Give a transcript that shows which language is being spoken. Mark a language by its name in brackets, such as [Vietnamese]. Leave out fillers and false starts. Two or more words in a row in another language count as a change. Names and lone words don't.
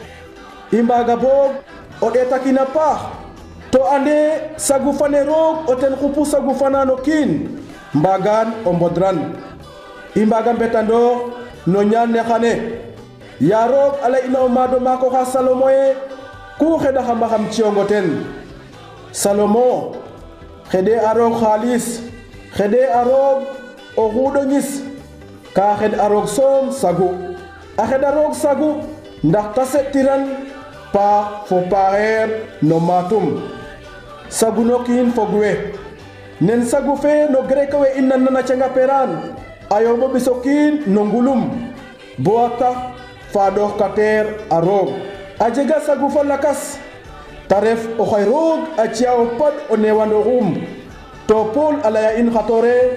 [Serer] i mbaaga boog o ɗeetakina paax to ande sagu fane roog o ten xupu sagu fana no kiin mbaagaan o mbodran i mbaaga mbetandoox no ñaan ne xane yaa roog a lay'ina o maad o maak oxa Salomo ye ku xeɗaxamaxam ciyongo ten Salomo xeɗe a roog xaalis xeɗe a roog o xuuɗo ñis ka xeɗ a roog soom sagu a xeɗa roog sagu ndax ta seɗtiran paax fo paaxeer no maatum sagu no kiin fog we nen sagu fe no grek we i nanna na canga peraan a yombo ɓiso kiin no ngulum bo a tax faaɗooxkateer a roog a jega sagu fa lakas ta ref oxay roog a ci'a o paɗ o newandoxum to Paul a laya in xatore